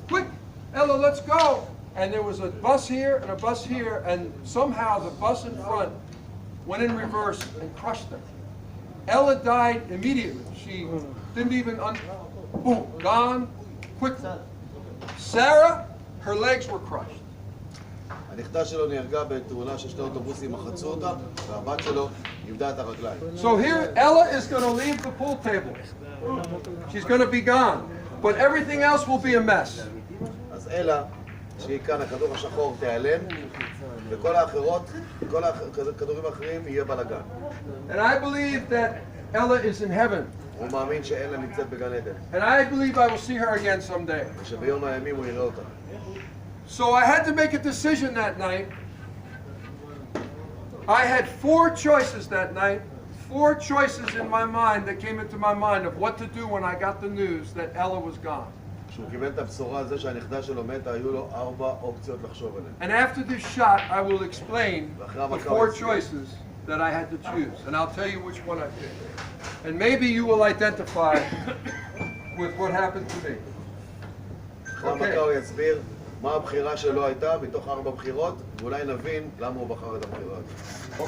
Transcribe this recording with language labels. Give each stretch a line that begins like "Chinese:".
English: Quick, Ella, let's go. And there was a bus here and a bus here, and somehow the bus in front went in reverse and crushed her. Ella died immediately. She didn't even, boom, gone quickly. Sarah, her legs were crushed.
Hebrew: הנכדה שלו נהרגה בתאונה של 2 אוטובוסים, מחצו אותה, והבת שלו איבדה את הרגליים.
English: So here, Ella is going to leave the pool table. She's going to be gone. But everything else will be a mess.
Hebrew: אז אלה, שהיא כאן, הכדור השחור תיעלם, וכל האחרות, כל הכדורים האחרים יהיה בלגן.
English: And I believe that Ella is in heaven.
Hebrew: הוא מאמין שאלה נמצאת בגן עדן.
English: And I believe I will see her again someday.
Hebrew: ושביום הימים הוא יראה אותה.
English: So I had to make a decision that night. I had 4 choices that night. 4 choices in my mind that came into my mind of what to do when I got the news that Ella was gone.
Hebrew: כשהוא קיבל את הבשורה על זה שהנכדה שלו מתה, היו לו 4 אופציות לחשוב עליהן.
English: And after this shot, I will explain the 4 choices that I had to choose. And I'll tell you which one I picked. And maybe you will identify with what happened to me.
Hebrew: אחרי המכה הוא יסביר מה הבחירה שלו הייתה מתוך 4 בחירות, ואולי נבין למה הוא בחר את הבחירה הזאת.